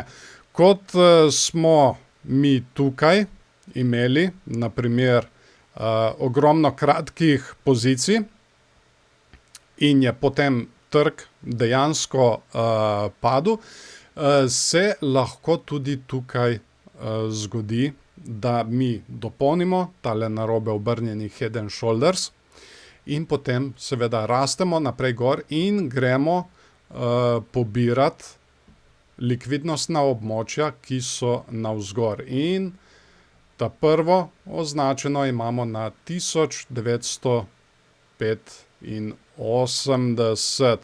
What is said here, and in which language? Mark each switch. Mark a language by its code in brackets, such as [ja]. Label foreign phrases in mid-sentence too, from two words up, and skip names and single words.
[sl] Kot smo mi tukaj imeli, na primer, ogromno kratkih pozicij in je potem trg dejansko padel, se lahko tudi tukaj zgodi, da mi dopolnimo tale narobe obrnjeni [en] head and shoulders [sl] in potem seveda rastemo naprej gor in gremo pobirati likvidnostna območja, ki so navzgor. In ta prvo označeno imamo na 1985.